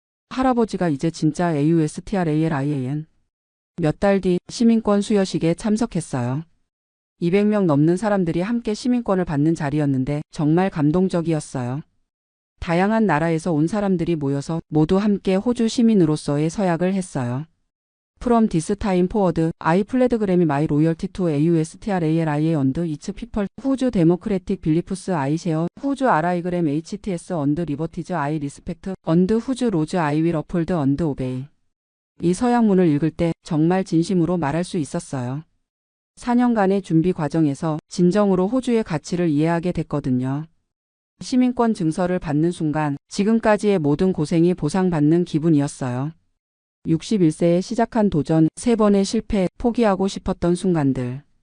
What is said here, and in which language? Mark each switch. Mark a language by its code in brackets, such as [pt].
[ko] 할아버지가 이제 진짜 AUSTRALIAN. 몇 달 뒤 시민권 수여식에 참석했어요. 200명 넘는 사람들이 함께 시민권을 받는 자리였는데 정말 감동적이었어요. 다양한 나라에서 온 사람들이 모여서 모두 함께 호주 시민으로서의 서약을 했어요. [en] From this time forward, I pledge my loyalty to AUSTRALIA and its people. Whose democratic beliefs I share. Whose 알아이그램 HTS and liberties I respect. And whose laws I will uphold and obey. [ko] 이 서약문을 읽을 때 정말 진심으로 말할 수 있었어요. 4년간의 준비 과정에서 진정으로 호주의 가치를 이해하게 됐거든요. 시민권 증서를 받는 순간 지금까지의 모든 고생이 보상받는 기분이었어요. 61세에 시작한 도전, 3번의 실패, 포기하고 싶었던 순간들.